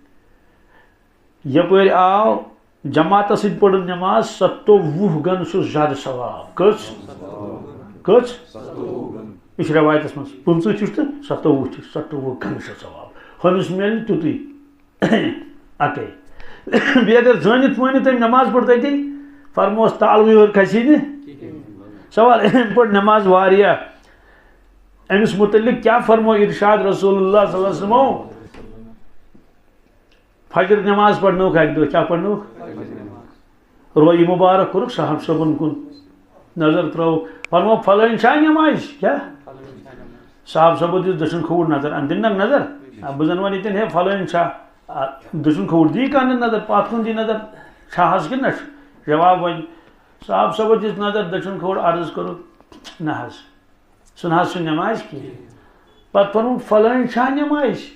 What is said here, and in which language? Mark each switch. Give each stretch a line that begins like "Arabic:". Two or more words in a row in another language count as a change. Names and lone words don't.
Kashmiri: یپٲرۍ آو جماعتس سۭتۍ پٔرٕن نٮ۪ماز 27 گن چھُ زیادٕ ثواب کٔژ یہِ چھُ رٮ۪وایتس منٛز 25 چھُس تہٕ 27 چھُ 27 گن چھُ ثواب ہُمِس میلہِ نہٕ تیُتُے اکے بیٚیہِ اگر زٲنِتھ مٲنِتھ أمۍ نٮ۪ماز پٔر تٔتی فرموس تالوٕے یور کھسی نہٕ سوال أمۍ پٔر نٮ۪ماز واریاہ أمِس مُتعلق کیٛاہ فرمو ارشاد رسول اللہ
Arabic: صلی اللہ علیہ وسلمو
Kashmiri: فجر نٮ۪ماز پرنووُکھ اکہِ دۄہ کیٛاہ پرنووُکھ رویہِ مُبارک کوٚرُکھ صاحب صٲبن کُن نظر ترٲوُکھ فرمو فلٲنۍ چھا نٮ۪مازِ کیٛاہ صاحب صٲبو دِژ دٔچھُن کھووُر نظر اَن دِنہٕ نظر بہٕ زن وَنہٕ ییٚتٮ۪ن ہے فلٲنۍ چھا دٔچھُن کھووُر دی کانٛہہ نظر پتھ کُن دی نظر چھا حظ کِنہٕ نہ چھُ جواب وۄنۍ صاحب صٲبو دِژ نظر دٔچھُن کھووُر عرض کوٚرُکھ نہ حظ سُہ نہ حظ چھُ نٮ۪مازِ کینٛہہ پتہٕ فرمووُکھ فلٲنۍ چھا نٮ۪مازِ